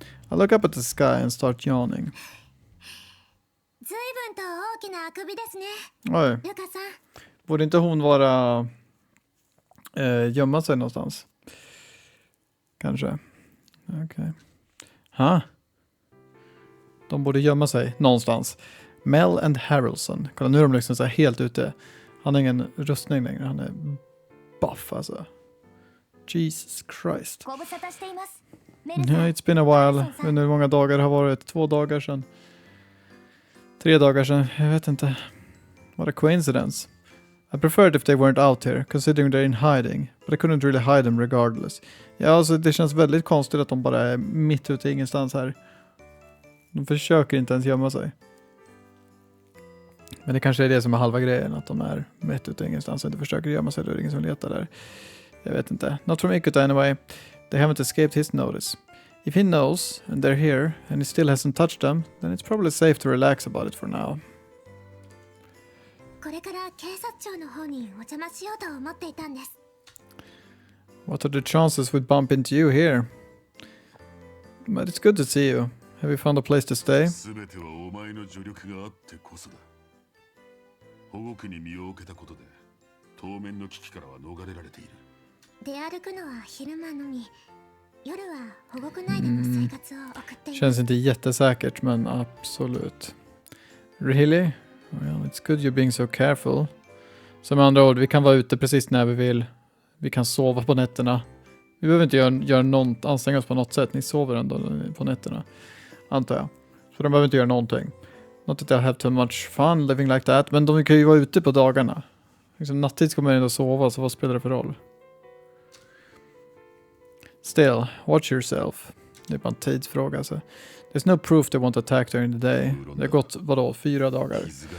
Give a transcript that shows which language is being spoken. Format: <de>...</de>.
<en>I look up at the sky and start yawning.</en> <ja>随分と大きなあくびですね。</ja> <sv>Oj,</sv> <ja>ルカさん。</ja> <sv>borde inte hon vara gömma sig någonstans? Kanske. Okej. Ha? De borde gömma sig någonstans. Mel and Harrelson. Kolla, nu är de liksom så här helt ute. Han har ingen rustning längre. Han är buff alltså.</sv> <en>Jesus Christ.</en> <ja>ご無沙汰しています。</ja> <en>Yeah, it's been a while.</en> <sv>Jag vet inte hur många dagar det har varit. 2 dagar sedan. 3 dagar sedan. Jag vet inte.</sv> <en>What a coincidence.</en> <sv>I preferred if they weren't out here, considering they're in hiding. But I couldn't really hide them regardless. Ja, alltså det känns väldigt konstigt att de bara är mitt ute i ingenstans här. De försöker inte ens gömma sig. Men det kanske är det som är halva grejen, att de är mitt ute i ingenstans och inte försöker gömma sig. Då är det ingen som letar där. Jag vet inte.</sv> <en>Not from Ikuta anyway. They haven't escaped his notice. If he knows, and they're here, and he still hasn't touched them, then it's probably safe to relax about it for now.</en> <ja>これから警察庁の方にお邪魔しようと思っていたんです。</ja> <en>What are the chances we'd bump into you here? But it's good to see you. Have you found a place to stay?</en> <ja>全てはお前の助力があってこそだ。保護区に身を置けたことで、当面の危機からは逃れられている。出歩くのは昼間のみ。夜は保護区内での生活を送っています。</ja> <sv>Känns inte jättesäkert, men absolut.</sv> <en>Really? Well, it's good you're being so careful.</en> <sv>Så med andra ord, vi kan vara ute precis när vi vill. Vi kan sova på nätterna. Vi behöver inte anstränga oss på något sätt. Ni sover ändå på nätterna, antar jag. Så de behöver inte göra någonting.</sv> <en>Not that they'll have too much fun living like that.</en> <sv>Men de kan ju vara ute på dagarna. Liksom nattid ska man ändå sova, så vad spelar det för roll?</sv> <en>Still, watch yourself.</en> <sv>Det är bara en tidsfråga alltså.</sv> <en>There's no proof they won't attack during the day.</en> <sv>Det har gått, vadå, 4 dagar.</sv>